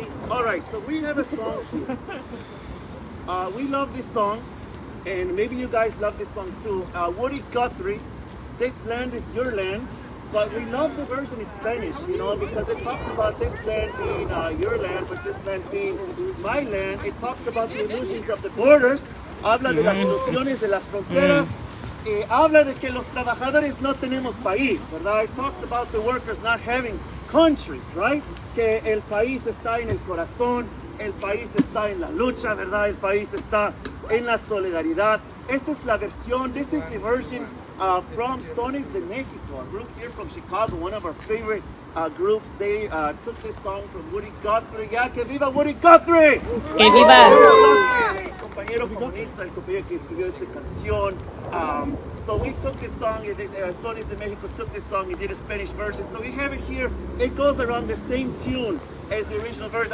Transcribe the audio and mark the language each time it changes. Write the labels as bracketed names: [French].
[English] All right, so we have a song here. We love this song. And maybe you guys love this song too. Woody Guthrie, This Land is Your Land. But we love the version in Spanish, you know, because it talks about this land being your land, but this land being my land. It talks about the illusions of the borders. [Spanish] Habla de las ilusiones de las fronteras. Habla de que los trabajadores no tenemos país, ¿verdad? [English] It talks about the workers not having countries, right? [Spanish] Que el país está en el corazón. El país está en la lucha, ¿verdad? El país está en la solidaridad. Esta es la versión, [English] this is the version from Sones de Mexico, a group here from Chicago, one of our favorite groups. They took this song from Woody Guthrie. [Spanish] ¡Ya que viva Woody Guthrie! Que viva! El compañero comunista, el compañero que escribió esta canción. [English] So we took this song, Sones de Mexico took this song and did a Spanish version. So we have it here. It goes around the same tune as the original version.